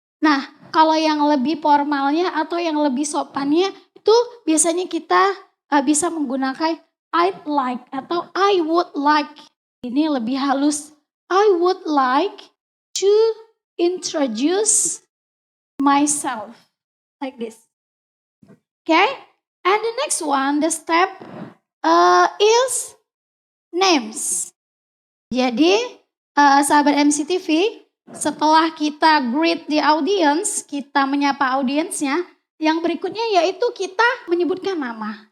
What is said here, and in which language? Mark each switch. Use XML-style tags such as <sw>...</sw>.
<id>Nah, kalau yang lebih formalnya atau yang lebih sopannya itu biasanya kita bisa menggunakan I'd like atau</id> <en>I would like.</en> <id>Ini lebih halus.</id> <en>I would like to introduce myself. Like this. Okay? And the next one, the step is name. names.</en> <id>Jadi sahabat MCTV, setelah kita</id> <en>greet the audience,</en> <id>kita menyapa audiensnya, yang berikutnya yaitu kita menyebutkan nama.</id>